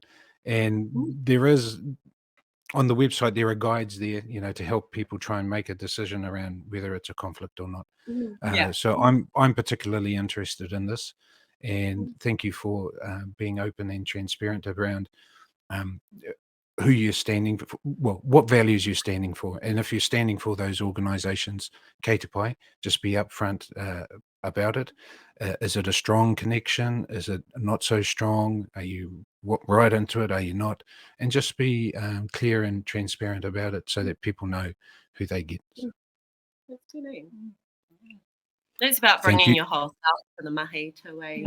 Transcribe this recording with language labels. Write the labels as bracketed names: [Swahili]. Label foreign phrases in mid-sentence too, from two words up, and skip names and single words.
[English] And there is, on the website, there are guides there, you know, to help people try and make a decision around whether it's a conflict or not. So I'm particularly interested in this. And thank you for being open and transparent around who you're standing for, well, what values you're standing for. And if you're standing for those organisations, [Māori] kei te pai, [English] just be upfront about it. Is it a strong connection? Is it not so strong? Are you right into it? Are you not? And just be clear and transparent about it so that people know who they get. That's too neat. It's about bringing your whole self to the mahi to a